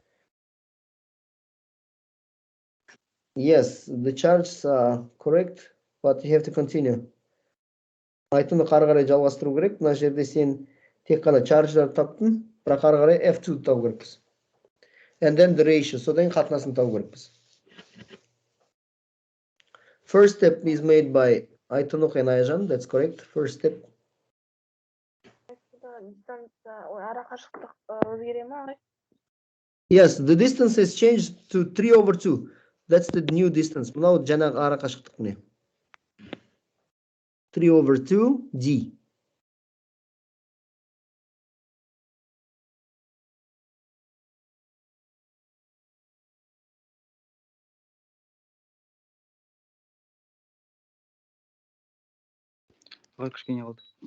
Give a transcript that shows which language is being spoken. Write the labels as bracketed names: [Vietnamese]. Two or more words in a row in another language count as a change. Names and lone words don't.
[English] Yes, the charges are correct, but you have to continue. [Kazakh] Айтуны қары қарай жалғастыру керек. Мына жерде сен тек қана charge'дар таптың, бірақ қары қарай F2 табу керекпіз. [English] And then the ratio, [Kazakh] содан қатынасын табу керекпіз. [English] First step is made by Aytunuk and Ayjan, that's correct. First step. Yes, the distance has changed to 3/2. That's the new distance. [Kazakh] Мынау жаңағы ара қашықтық міне. 3/2 d. Ой, кішкене қалды.